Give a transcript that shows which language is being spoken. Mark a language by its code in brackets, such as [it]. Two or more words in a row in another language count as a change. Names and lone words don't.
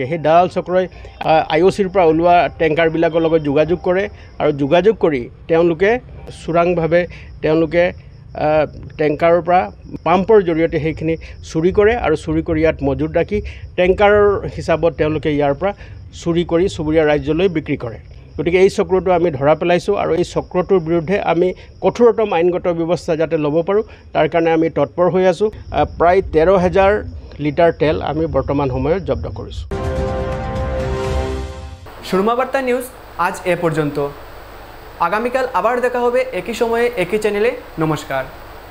[as] সেই দালাল চক্ৰই আইঅ'চিৰ পৰা ওলোৱা ট্যাঙ্কাৰবিলাকৰ লগত যোগাযোগ কৰে আৰু যোগাযোগ কৰি তেওঁলোকে চোৰাংভাৱে তেওঁলোকে ট্যাঙ্কাৰৰ পৰা পাম্পৰ জৰিয়তে সেইখিনি চুৰি কৰে আৰু চুৰি কৰি ইয়াত মজুত ৰাখি ট্যাঙ্কাৰৰ হিচাপত তেওঁলোকে ইয়াৰ পৰা চুৰি কৰি চুবুৰীয়া ৰাজ্যলৈ বিক্ৰী কৰে। গতিকে এই চক্ৰটো আমি ধৰা পেলাইছোঁ আৰু এই চক্ৰটোৰ বিৰুদ্ধে আমি কঠোৰতম আইনগত ব্যৱস্থা যাতে ল'ব পাৰোঁ তাৰ কাৰণে আমি তৎপৰ হৈ আছোঁ। প্ৰায় 13,000 লিটাৰ তেল আমি বৰ্তমান সময়ত জব্দ কৰিছোঁ। [bn] সুরমা বার্তা নিউজ আজ এ পর্যন্ত। আগামীকাল আবার দেখা হবে একই সময়ে একই চ্যানেলে। নমস্কার।